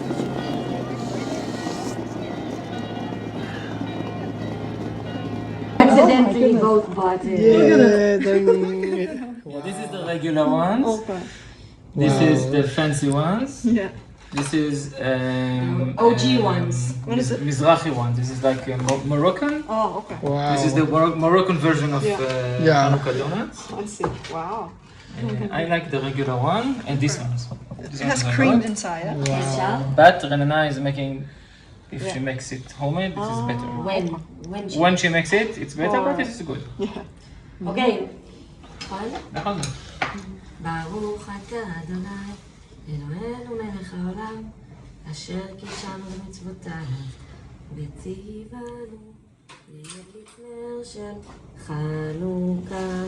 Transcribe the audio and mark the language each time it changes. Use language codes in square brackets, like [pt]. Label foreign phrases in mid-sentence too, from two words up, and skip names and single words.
[en] 謝 accidentally both bought it. Yeah, This is the regular ones. Okay. This Wow. is the fancy ones. Yeah. This is OG ones. What is it? Mizrahi one. This is like Moroccan. Oh, okay. wow. This is the Moroccan version of Yeah. Hanukkah donuts. I see. Wow. I like the regular one and this one. It has cream inside. Eh? Special. But Renana is making, if she makes it homemade, this is better. When When she makes it, it's better, but this is good. [he] אוקיי. נכון? נכון. ברוך אתה אדוני, אלוהינו מלך העולם, אשר קידשנו במצוותיו, וציוונו להדליק נר של חנוכה.